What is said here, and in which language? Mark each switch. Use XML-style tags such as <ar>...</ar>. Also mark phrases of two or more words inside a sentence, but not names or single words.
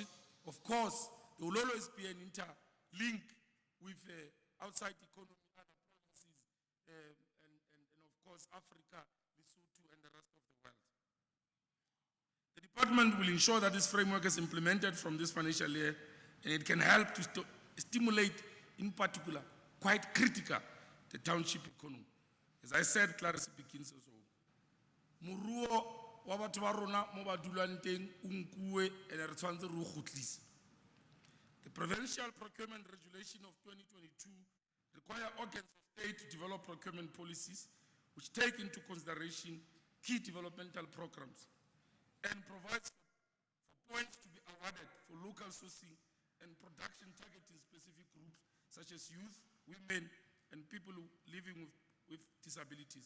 <en>Of course, there will always be an interlink with outside economy, other provinces, and of course Africa, Lesotho, and the rest of the world. The department will ensure that this framework is implemented from this financial year, and it can help to stimulate, in particular, quite critical, the township economy. As I said, Clarence begins also.</en> <tn>Muruo wa batho ba rona mo ba dulang teng o nkuwe ene re tshwantse re o kgutlise.</tn> <en>The Provincial Procurement Regulation of 2022 require organs of state to develop procurement policies which take into consideration key developmental programs and provides for points to be awarded for local sourcing and production targeting specific groups such as youth, women, and people living with disabilities.</en>